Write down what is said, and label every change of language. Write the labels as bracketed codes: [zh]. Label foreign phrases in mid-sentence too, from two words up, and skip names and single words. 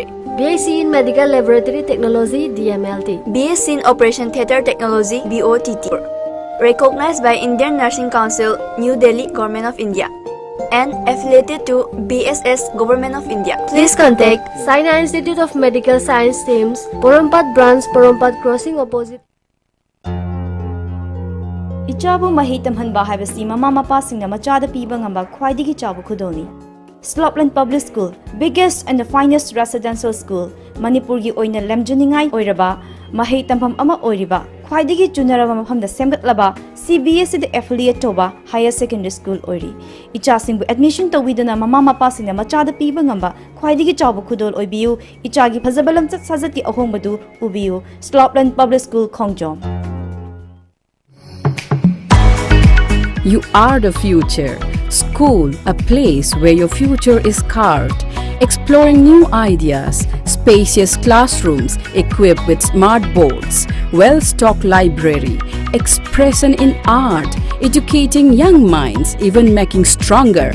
[en] BSc in Medical Laboratory Technology DMLT. BSc in Operation Theatre Technology BOTT. Recognized by Indian Nursing Council, New Delhi, Government of India. And affiliated to BSS, Government of India. Please contact Sinai Institute of Medical Science streams, Porompat branch, Porompat crossing opposite. [mni] Ichabu mahi tamhanba haibasi mama mapa singna machada piba ngamba khwaidigi chabu khudoni. [en] Slopland Public School, biggest and the finest residential school, [mni] Manipur gi oina lemjuningai oiraba, mahi tampham ama oiriba, khwaidigi chunaraba mafamda semgatlaba, CBSE the affiliate toba [en] higher secondary school [mni] oiri. Icha singbu admission tawidana mama mapa singna machada piba ngamba khwaidigi chabu khudol oibiu, ichagi phazabalam chat sajati ahongbadu ubiu, Slopland Public School Khongjom. [en] You are the future. School, a place where your future is carved. Exploring new ideas, spacious classrooms equipped with smart boards, well-stocked library, expression in art, educating young minds, even making stronger.